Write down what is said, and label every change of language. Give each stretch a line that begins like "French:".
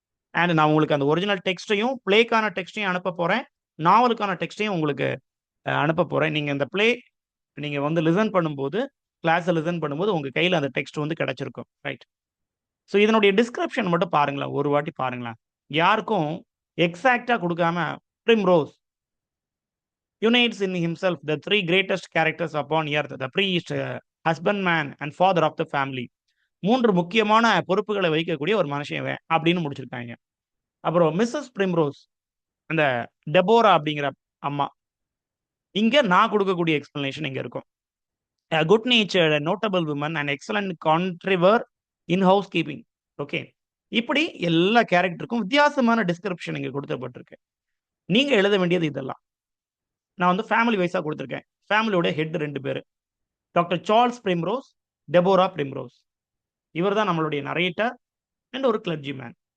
Tamil: And நான் உங்களுக்கு அந்த ஒரிஜினல் டெக்ஸ்ட்டையும், பிளேக்கான டெக்ஸ்ட்டையும் அனுப்ப போறேன். நாவலுக்கான டெக்ஸ்ட்டையும் உங்களுக்கு அனுப்ப போறேன். நீங்க இந்த பிளே நீங்க வந்து லிசன் பண்ணும்போது, கிளாஸ்ல லிசன் பண்ணும்போது உங்க கையில அந்த டெக்ஸ்ட் வந்து கிடைச்சிருக்கும். ரைட். ஸோ இதனுடைய டிஸ்கிரிப்ஷன் மட்டும் பாருங்களேன். ஒரு வாட்டி பாருங்களேன். யாருக்கும் எக்ஸாக்ட்டா குடுக்காம
English: Primrose unites in himself the three greatest characters upon earth, the priest, husbandman and father of the family.
Tamil: 3 முக்கியமான பொறுப்புகளை வகிக்கக்கூடிய ஒரு மனுஷன் இவன் அப்படின்னு முடிச்சிருக்காங்க. அப்புறம் மிஸ்ஸஸ் பிரிம்ரோஸ் அந்த டெபோரா அப்படிங்கிற அம்மா. இங்க நான் கொடுக்கக்கூடிய எக்ஸ்பிளனேஷன் இங்க இருக்கும்.
English: A good natured, notable woman, an excellent contriver in housekeeping. Okay.
Tamil: இப்படி எல்லா கேரக்டருக்கும் வித்தியாசமான டிஸ்கிரிப்ஷன் இங்க கொடுக்கப்பட்டிருக்கு. நீங்க எழுத வேண்டியது இதெல்லாம். நான் வந்து ஃபேமிலி வைஸா கொடுத்துருக்கேன். ஃபேமிலியோட ஹெட் 2 பேரு. Doctor Charles Primrose, Deborah Primrose. இவர் தான் நம்மளுடைய நரேட்டர் அண்ட் ஒரு கிளர்ஜி மேன்.